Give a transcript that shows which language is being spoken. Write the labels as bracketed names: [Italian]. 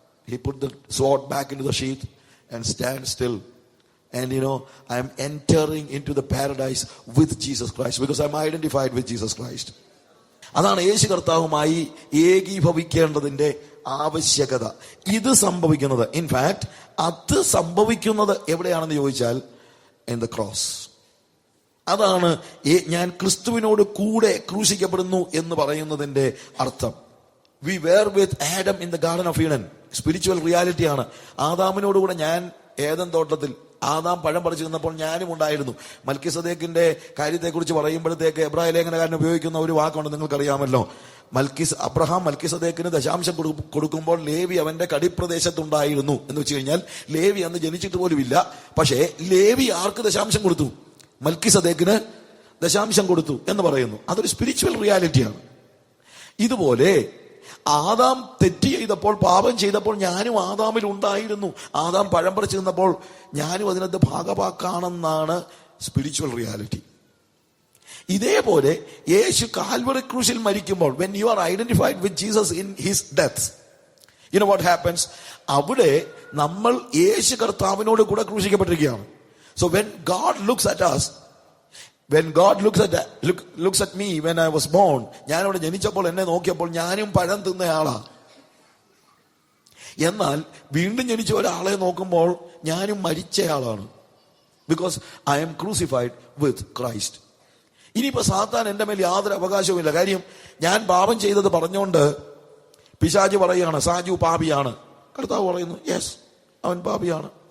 [English] He put the sword back into the sheath and stand still. And I am entering into the paradise with Jesus Christ because I am identified with Jesus Christ. [Malayalam] അതാണ് യേശു കർത്താവുമായി ഏകീഭവിക്കേണ്ടതിന്റെ ആവശ്യകത. ഇത് സംഭവിക്കുന്നത്, in fact അത് സംഭവിക്കുന്നത് എവിടെയാണെന്ന് ചോദിച്ചാൽ [English] in the cross. [Malayalam] അതാണ് ഞാൻ ക്രിസ്തുവിനോട് കൂടെ ക്രൂശിക്കപ്പെടുന്നു എന്ന് പറയുന്നതിന്റെ അർത്ഥം. [English] We were with Adam in the Garden of Eden. [Malayalam] Spiritual റിയാലിറ്റിയാണ്. ആദാമിനോടുകൂടെ ഞാൻ ഏദൻ തോട്ടത്തിൽ, ആദാം പഴം പറിച്ചു നിന്നപ്പോൾ ഞാനും ഉണ്ടായിരുന്നു. മൽക്കിസദേക്കിന്റെ കാര്യത്തെക്കുറിച്ച് പറയുമ്പോഴത്തേക്ക് എബ്രായ ലേഖനകാരൻ ഉപയോഗിക്കുന്ന ഒരു വാക്കുണ്ട്, നിങ്ങൾക്കറിയാമല്ലോ. അബ്രഹാം മൽക്കിസദേക്കിന് ദശാംശം കൊടുക്കുമ്പോൾ ലേവി അവന്റെ കടിപ്രദേശത്തുണ്ടായിരുന്നു എന്ന് വെച്ച് കഴിഞ്ഞാൽ ലേവി അന്ന് ജനിച്ചിട്ട് പോലും ഇല്ല. പക്ഷേ ലേവി ആർക്ക് ദശാംശം കൊടുത്തു? മൽക്കിസദേക്കിന് ദശാംശം കൊടുത്തു എന്ന് പറയുന്നു. അതൊരു സ്പിരിച്വൽ റിയാലിറ്റിയാണ്. ഇതുപോലെ ആദാം തെറ്റ് ചെയ്തപ്പോൾ, പാപം ചെയ്തപ്പോൾ ഞാനും ആദാമിൽ ഉണ്ടായിരുന്നു. ആദാം പഴം പറിച്ചു നിന്നപ്പോൾ ഞാനും അതിനകത്ത് ഭാഗവാക്കാണെന്നാണ് സ്പിരിച്വൽ റിയാലിറ്റി. ഇതേപോലെ യേശു കാൽവറി ക്രൂശിൽ മരിക്കുമ്പോൾ, [English] when you are identified with Jesus in his death, you know what happens? [Malayalam] അവിടെ നമ്മൾ യേശു കർത്താവിനോട് കൂടെ ക്രൂശിക്കപ്പെട്ടിരിക്കുകയാണ്. [English] So when God looks at us, when God looks at me when I was born, [Malayalam] ഞാൻ അവിടെ ജനിച്ചപ്പോൾ എന്നെ നോക്കിയപ്പോൾ ഞാനും പഴം തിന്നയാളാ. എന്നാൽ വീണ്ടും ജനിച്ച ഒരാളെ നോക്കുമ്പോൾ ഞാനും മരിച്ചയാളാണ്. [English] Because I am crucified with Christ. [Malayalam] ഇനിയിപ്പോ സാത്താൻ എന്റെ മേൽ യാതൊരു അവകാശവുമില്ല. കാര്യം ഞാൻ പാപം ചെയ്തത് പറഞ്ഞുകൊണ്ട് പിശാച് പറയുകയാണ് സാജു പാപിയാണ്. കർത്താവ് പറയുന്നു യെസ്, അവൻ പാപിയാണ്.